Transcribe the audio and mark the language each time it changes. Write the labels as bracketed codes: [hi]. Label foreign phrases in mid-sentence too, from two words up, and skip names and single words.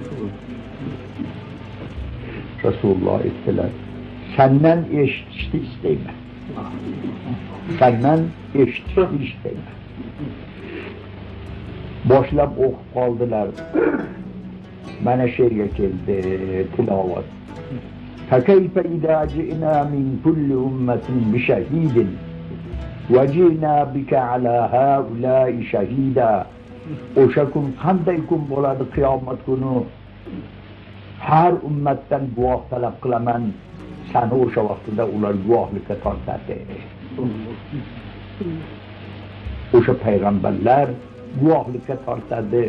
[uz] Rasululloh aytdilar, sendan eshitishni istayman. Sendan eshitishni istayman. Boshlab o'qib qoldilar. Mana shu yerga keldi tilovat. [ar] فكيف إذا جئنا من كل أمة بشهيد وجئنا بك على هؤلاء شهيدا. [uz] O'sha kun qanday kun bo'ladi qiyomat kuni? Har ummatdan guvoh talab qilaman. Sani o'sha vaqtida ular guvohlikka tortadi. O'sha payg'ambarlar guvohlikka tortadi.